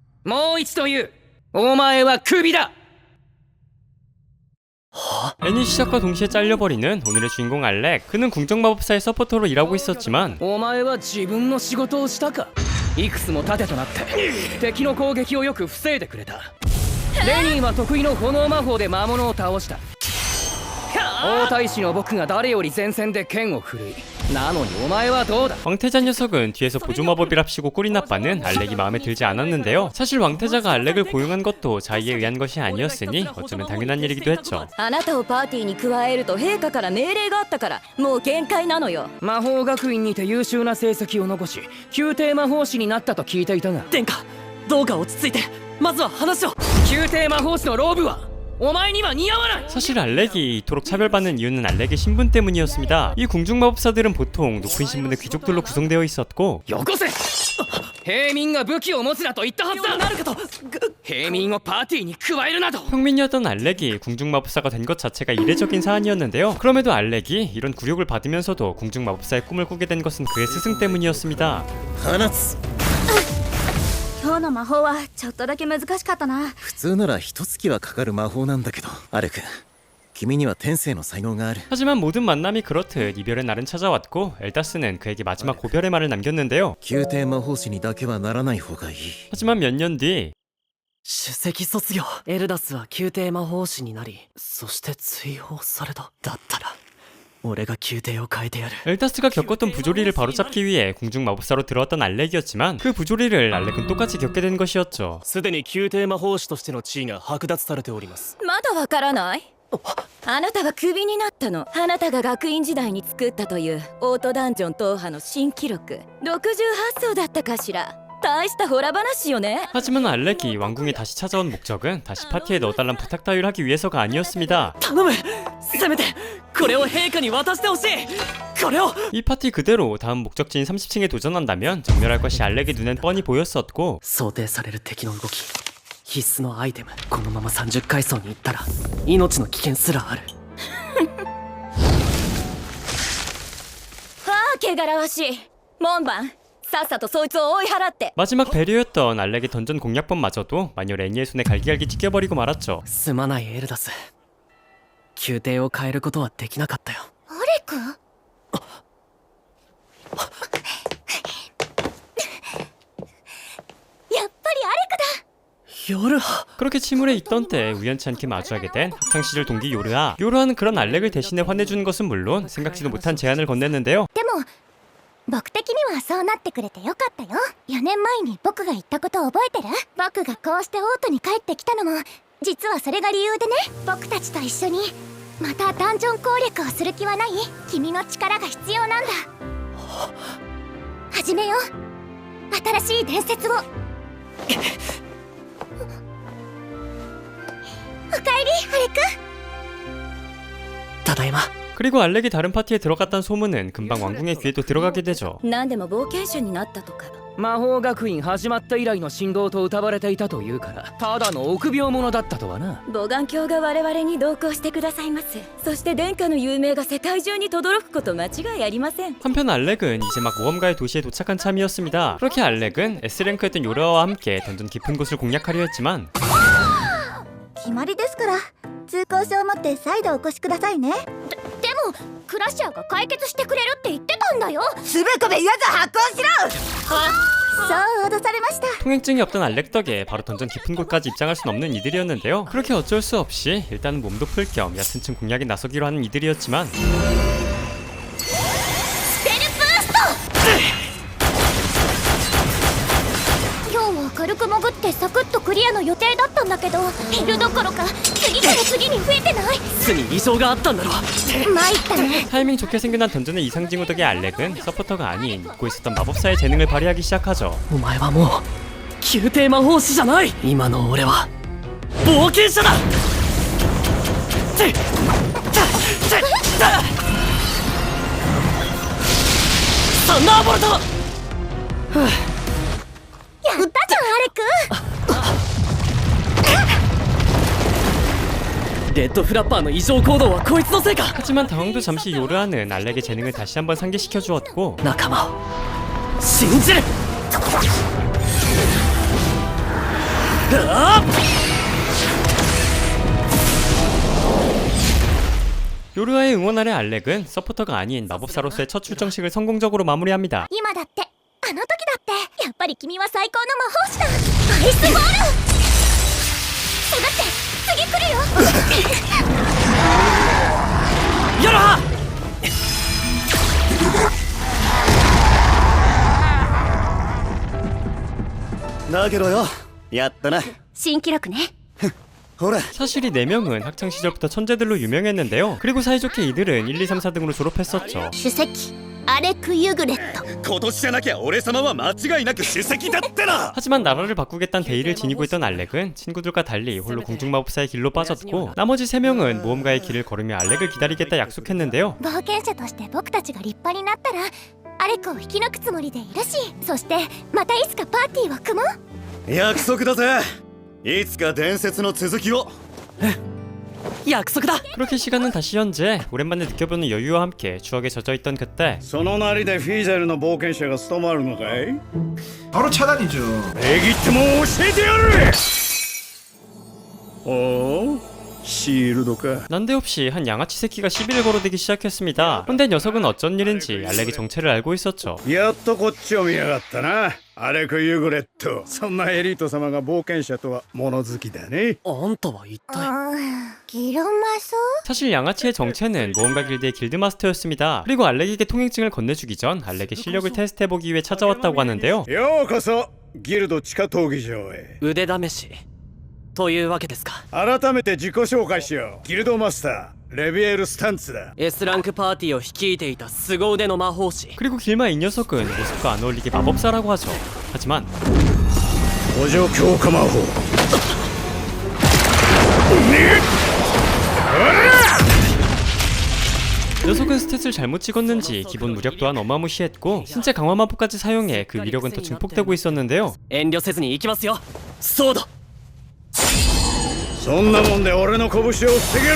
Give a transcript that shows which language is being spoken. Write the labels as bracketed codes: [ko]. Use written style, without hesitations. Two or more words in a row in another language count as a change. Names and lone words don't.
[ja] もう一度言う。お前はクビだ。 [ko] 애니 시작과 동시에 잘려버리는 오늘의 주인공 알렉. 그는 궁정마법사의 서포터로 일하고 있었지만 [ja] お前は自分の仕事をしたか。いくつも盾となって敵の攻撃をよく防いでくれた。レニーは得意の炎魔法で魔物を倒した。王太子の僕が誰より前線で剣を振るい、なのにお前はどうだ。 [ko] 왕태자 녀석은 뒤에서 보조마법이랍시고 꼴이 나빠는 알렉이 마음에 들지 않았는데요. 사실 왕태자가 알렉을 고용한 것도 자의에 의한 것이 아니었으니 어쩌면 당연한 일이기도 했죠. [ja] あなたをパーティーに加えると陛下から命令があったからもう限界なのよ。魔法学院にて優秀な成績を残し宮廷魔法師になったと聞いていたが、殿下、どうか落ち着いてまずは話を。宮廷魔法師のローブはお前には似合わない。 [ko] 사실 알렉이 이토록 차별받는 이유는 알렉의 신분 때문이었습니다. 이 궁중마법사들은 보통 높은 신분의 귀족들로 구성되어 있었고 [ja] よこせ。平民が武器を持つなと言ったはずだ。なるかと。平民をパーティーに加えるなど。 [ko] 평민이었던 알렉이 궁중마법사가 된 것 자체가 이례적인 사안이었는데요. 그럼에도 알렉이 이런 굴욕을 받으면서도 궁중마법사의 꿈을 꾸게 된 것은 그의 스승 때문이었습니다. [ja] 今日の魔法はちょっとだけ難しかったな。普通なら一月はかかる魔法なんだけど、アレク、君には天性の才能がある。 [ko] 하지만 모든 만남이 그렇듯 이별의 날은 찾아왔고 엘다스는 그에게 마지막 고별의 말을 남겼는데요. [ja] 宮廷魔法師にだけはならない方がいい。 [ko] 하지만 몇 년 뒤 [ja] 首席卒業。エルダスは宮廷魔法師になり、そして追放された。だったら俺が宮廷を変えてやる。 [ko] 엘다스가 겪었던 부조리를 바로잡기 위해 궁중마법사로 들어왔던 알렉이었지만 그 부조리를 알렉은 똑같이 겪게 된 것이었죠. [ja] すでに宮廷魔法師としての地位が剥奪されております。まだわからない。あなたはクビになったの。あなたが学院時代に作ったというオートダンジョン踏破の新記録68層だったかしら。大したホラ話よね。 [ko] 하지만 알렉이 왕궁에 다시 찾아온 목적은 다시 파티에 넣어달란 부탁 따위를 하기 위해서가 아니었습니다. [ja] 頼む、せめてこれを陛下に渡してほしい。これを。 [ko] 이 파티 그대로 다음 목적지인 30층에 도전한다면 정멸할 것이 알렉의 눈엔 뻔히 보였었고 [ja] 想定される敵の動き、必須のアイテム。このまま30階層に行ったら命の危険すらある。ああ、汚らわしい。門番、さっさとそいつを追い払って。 [ko] 마지막 배려였던 알렉의 던전 공략법마저도 마녀 레니의 손에 갈기갈기 찢겨버리고 말았죠. [ja] すまないエルダス、宮廷を変えることはできなかったよ。アレク？やっぱりアレクだ。 [ko] 요르하. 그렇게 침울해 있던 때 우연치 않게 마주하게 된 학창시절 동기 요르하. 요르하는 그런 알렉을 대신해 환해주는 것은 물론 생각지도 못한 제안을 건넸는데요. [ja] でも僕的にはそうなってくれてよかったよ。4年前に僕が言ったこと覚えてる？僕がこうしてオートに帰ってきたのも実はそれが理由でね。僕たちと一緒にまたダンジョン攻略をする気はない？君の力が必要なんだ。始めよう、新しい伝説を。おかえり、アレク。ただいま。 [ko] 그리고 알렉이 다른 파티에 들어갔다는 소문은 금방 왕궁의 귀에도 들어가게 되죠. [ja] 何でも冒険者になったとか。魔法学院始まった以来の神童と謳われていたというからただの臆病者だったとはな。ボガン教が我々に同行してくださいます。そして殿下の有名が世界中に轟くこと間違いありません。 [ko] 한편 알렉은 이제 막 모험가의 도시에 도착한 참이었습니다. 그렇게 알렉은 S랭크였던 요르하와 함께 던전 깊은 곳을 공략하려 했지만 [ja] 決まりですから通行証を持って再度お越しくださいね。でもクラッシャーが解決してくれるって言ってたんだよ。つべこべ言わず発行しろ。そう脅されました。 [ko] 통행증이 없던 알렉 덕에 바로 던전 깊은 곳까지 입장할 순 없는 이들이었는데요. 그렇게 어쩔 수 없이 일단은 몸도 풀 겸 얕은 층 공략에 나서기로 하는 이들이었지만 [ja] スペルブースト。今日は軽く潜ってサクッとクリアの予定だったんだけど減るどころか次から次に増えてない。巣に異常があったんだろ。参ったね。 [ko] 타이밍 좋게 생겨난 던전의 이상징후 덕에 알렉은 서포터가 아닌 잊고 있었던 마법사의 재능을 발휘하기 시작하죠. [ja] お前はもう宮廷魔法師じゃない。今の俺は冒険者だ。サンダーボルト。やったじゃんアレク。レッドフラッパーの異常行動はこいつのせいか。 [ko] 하지만 당황도 잠시 요르하는 알렉의 재능을 다시 한번 상기시켜 주었고 [ja] 仲間を信じる。 [ko] 요르아의 응원 아래 알렉은 서포터가 아닌 마법사로서의 첫 출정식을 성공적으로 마무리합니다. [ja] 今だってあの時だってやっぱり君は最高の魔法師だ。アイスボール下がって次来るよ。ヨロハだけどよ、やったな。新記録ね。ほら、 [ko] 사실 이 4명은 학창시절부터 천재들로 유명했는데요. 그리고 사이좋게 이들은 1, 2, 3, 4등으로 졸업했었죠. [ja] 主席アレク・ユグレット。今年じゃなきゃ俺様は間違いなく主席だってな。 [ko] 하지만 나라를 바꾸겠다는 대의를 지니고 있던 알렉은 친구들과 달리 홀로 공중마법사의 길로 빠졌고 나머지 3명은 모험가의 길을 걸으며 알렉을 기다리겠다 약속했는데요. [ja] 冒険者として僕たちが立派になったらアレクを引き抜くつもりでいるし、そしてまたいつかパーティーを組もう。約束だぜ。いつか伝説の続きを。約束だ。 [ko] 그렇게 시간은 다시 현재. 오랜만에 느껴보는 여유와 함께 추억에 젖어있던 그때 [ja] そのなりでフィーゼルの冒険者が務まるのかい？ [ko] 바로 차단이죠. [ja] 礼儀ってもん教えてやる。おお、シールドか。 [ko] 난데없이 한 양아치 새끼가 시비를 걸어대기 시작했습니다. 그런데 녀석은 어쩐 일인지 알렉의 정체를 알고 있었죠. [ja] やっとこっちを見やがったな。アレク・ユグレット。そんなエリート様が冒険者とは物好きだね。あんたは一体。ギロマソ？ [ko] 사실 양아치의 정체는 모험가 길드의 길드마스터였습니다. 그리고 알렉에게 통행증을 건네주기 전 알렉의 실력을 테스트해보기 위해 찾아왔다고 하는데요. [ja] ようこそギルド地下闘技場へ。腕試しというわけですか。改めて自己紹介しよう。ギルドマスターレビエル・スタンツだ。 S ランクパーティーを率いていた凄腕の魔法師。 [ko] 그리고 길마 이 녀석은 모습과 안 어울리게 마법사라고 하죠. 하지만 [ja] 補助強化魔法。 [ko] 녀석은 스탯을 잘못 찍었는지 기본 무력 또한 어마무시했고 신체 강화 마법까지 사용해 그 위력은 더 증폭되고 있었는데요. [ja] 遠慮せずに行きますよ。そうだ。そんなもんで俺の拳を防げるか。